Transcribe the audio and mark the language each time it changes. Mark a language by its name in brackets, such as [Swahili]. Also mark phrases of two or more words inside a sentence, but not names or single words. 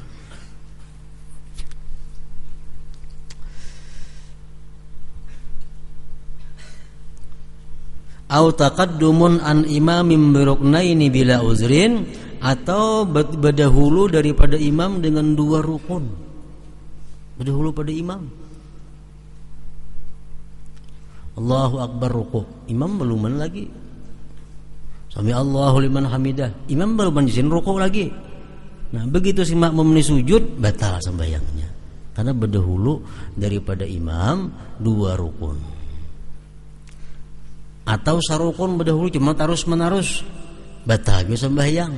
[Arabic] أو تقدم عن إمام بركنين بلا عذر, [Banjar] atau berdahulu daripada imam dengan 2 rukun. Berdahulu pada imam. [Arabic] الله أكبر [Banjar] rukuk, imam beluman lagi. [Arabic] سمع الله لمن حمده, [Banjar] imam beluman izin rukuk lagi. Nah, begitu si makmum ini sujud, batal sembahyangnya. Karena berdahulu daripada imam 2 rukun. Atau sarukun berdahulu cuma terus menerus, batal juga sembahyang.